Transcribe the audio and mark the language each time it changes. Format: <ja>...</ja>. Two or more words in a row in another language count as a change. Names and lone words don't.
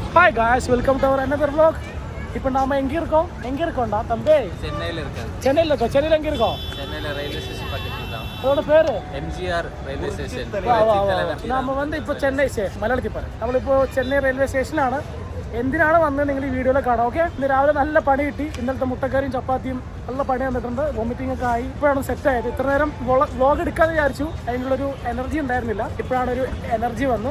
<en>Hi guys, welcome to our another vlog.</en> <ta>இப்போ நாம எங்க இருக்கோம்டா தம்பி? சென்னையில இருக்கோம். சென்னையில எங்க இருக்கோம்? சென்னையில ரயில்வே ஸ்டேஷன் பக்கத்துல தான். அதோட பேரு MGR ரயில்வே ஸ்டேஷன். நாம வந்து</ta> <ml>ഇപ്പോൾ ചെന്നൈ മലയാളത്തിൽ പറ. നമ്മളിപ്പോൾ ചെന്നൈ റെയിൽവേ സ്റ്റേഷനിലാണ്. എന്തിനാണ് വന്നത് നിങ്ങൾ ഈ വീഡിയോയിൽ കാണാം. ഓക്കെ, ഇന്ന് രാവിലെ നല്ല പണി കിട്ടി. ഇന്നലത്തെ മുട്ടക്കറിയും ചപ്പാത്തിയും നല്ല പണി വന്നിട്ടുണ്ട്. വോമിറ്റിംഗ് ഒക്കെ ആയി. ഇപ്പോഴാണ് സെറ്റ് ആയത്. ഇത്ര നേരം വ്ലോഗ് എടുക്കാതെ വിചാരിച്ചു. അതിനുള്ളൊരു എനർജി ഉണ്ടായിരുന്നില്ല. ഇപ്പോഴാണ് ഒരു എനർജി വന്ന്.</ml>